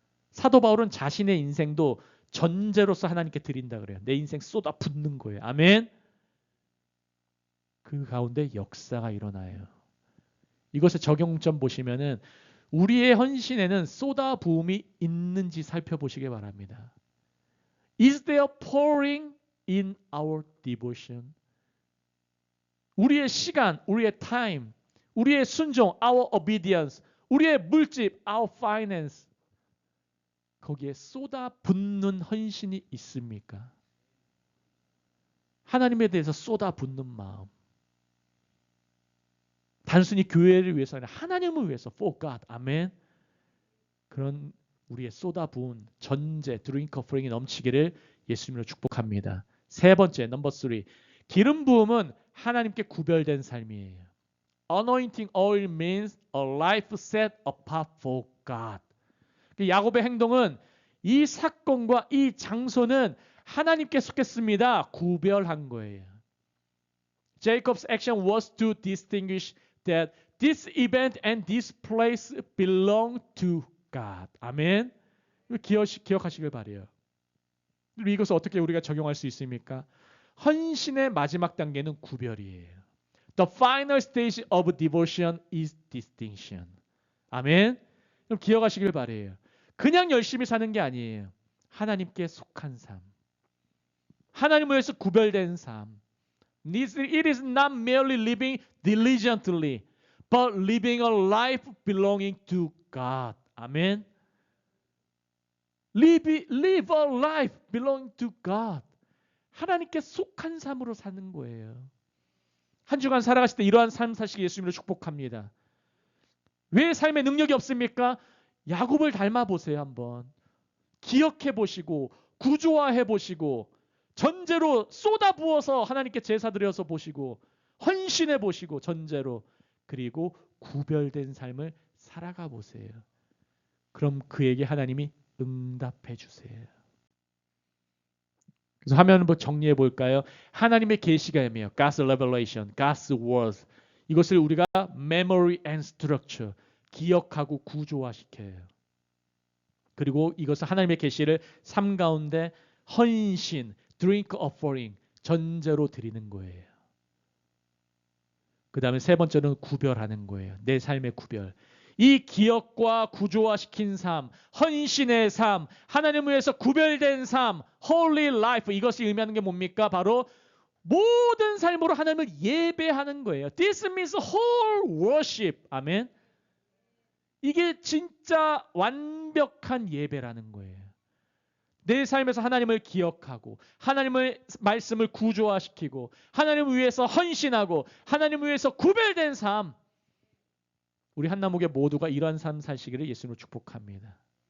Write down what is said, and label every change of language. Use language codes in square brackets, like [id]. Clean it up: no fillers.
[ko] 사도 바울은 자신의 인생도 전제로서 하나님께 드린다 그래요. 내 인생 쏟아 붓는 거예요. 아멘. 그 가운데 역사가 일어나요. 이것의 적용점 보시면은 우리의 헌신에는 쏟아 부음이 있는지 살펴보시기 바랍니다. [en] Is there pouring in our devotion? [ko] 우리의 시간, 우리의 time, 우리의 순종, our obedience, 우리의 물질, our finance. 거기에 쏟아 붓는 헌신이 있습니까? 하나님에 대해서 쏟아 붓는 마음. 단순히 교회를 위해서 아니라 하나님을 위해서 for God. 아멘. 그런 우리의 쏟아부은 전제 드링크 오퍼링이 넘치기를 예수님으로 축복합니다. 세 번째, 넘버 3. 기름 부음은 하나님께 구별된 삶이에요. [en] Anointing oil means a life set apart for God. [ko] 야곱의 행동은 이 사건과 이 장소는 하나님께 속했습니다. 구별한 거예요. [en] Jacob's action was to distinguish that this event and this place belong to God. [ko] 아멘. 기억하시길 바래요. 이것을 어떻게 우리가 적용할 수 있습니까? 헌신의 마지막 단계는 구별이에요. [en] The final stage of devotion is distinction. [ko] 아멘. 그럼 기억하시길 바래요. 그냥 열심히 사는 게 아니에요. 하나님께 속한 삶. 하나님을 위해서 구별된 삶. [en] It is not merely living diligently, but living a life belonging to God. 아멘. Live a life belonging to God. [ko] 하나님께 속한 삶으로 사는 거예요. 한 주간 살아가실 때 이러한 삶 사시기 예수님으로 축복합니다. 왜 삶에 능력이 없습니까? 야곱을 닮아 보세요 한번. 기억해 보시고 구조화해 보시고 전제로 쏟아 부어서 하나님께 제사 드려서 보시고 헌신해 보시고 전제로 그리고 구별된 삶을 살아가 보세요. 그럼 그에게 하나님이 응답해 주세요. 그래서 화면 한번 정리해 볼까요? 하나님의 계시가 임해요. [en] God's revelation, God's words. [ko] 이것을 우리가 [en] memory and structure, [ko] 기억하고 구조화시켜요. 그리고 이것을 하나님의 계시를 삶 가운데 헌신, drink offering, 전제로 드리는 거예요. 그 다음에 세 번째는 구별하는 거예요. 내 삶의 구별. 이 기억과 구조화시킨 삶, 헌신의 삶, 하나님을 위해서 구별된 삶, holy life, 이것이 의미하는 게 뭡니까? 바로 모든 삶으로 하나님을 예배하는 거예요. [en] This means whole worship. [ko] 아멘. 이게 진짜 완벽한 예배라는 거예요. 내 삶에서 하나님을 기억하고 하나님의 말씀을 구조화시키고 하나님을 위해서 헌신하고 하나님을 위해서 구별된 삶. 우리 한나무교 모두가 이러한 삶 사시기를 예수님으로 축복합니다.